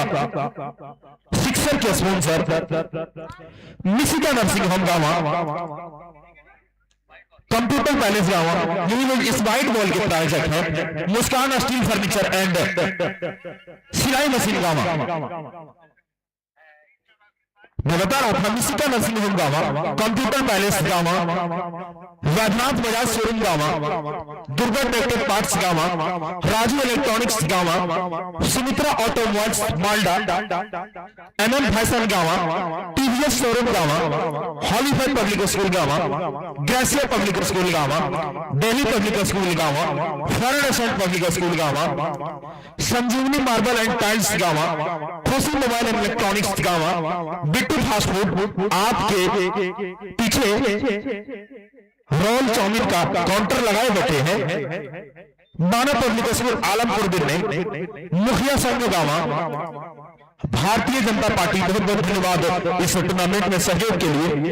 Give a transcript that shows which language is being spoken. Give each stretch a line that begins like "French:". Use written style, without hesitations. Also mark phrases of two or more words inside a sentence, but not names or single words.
Hindi: सिक्सर के स्पॉन्सर मिशिगा नर्सिंग होम गांवा, कंप्यूटर पैलेस गांवा, इस
English: white ball
Hindi: के प्रायोजक है मुस्कान स्टील फर्नीचर एंड सिलाई मशीन गांवा। मैं बता रहा था मिशिगा नर्सिंग होम गांवा, कंप्यूटर पैलेस गांवा, वैद्यनाथ बजाज शोरूम गांवा, दुर्गा ट्रैक्टर पार्ट्स गांवा, राजू इलेक्ट्रॉनिक्स गांवा, सुमित्रा ऑटोमोबाइल्स मालडा, एमएम फैशन गांवा, टीवीएस शोरूम गांवा, हॉलीफेड पब्लिक स्कूल गांवा, ग्रेसिया पब्लिक स्कूल गांवा, दिल्ली पब्लिक स्कूल गांवा, फॉरेन पब्लिक स्कूल गांवा, संजीवनी मार्बल एंड टाइल्स गांवा, खुशी मोबाइल एंड इलेक्ट्रॉनिक्स गांवा, बिट्टू फास्ट फूड आपके पीछे रोल चाउमीन का काउंटर लगाए बैठे हैं। मानव पब्लिक स्कूल आलमपुर दिल्ली, मुखिया संघ गांवा, भारतीय जनता पार्टी बहुत बहुत धन्यवाद इस टूर्नामेंट में सहयोग के लिए।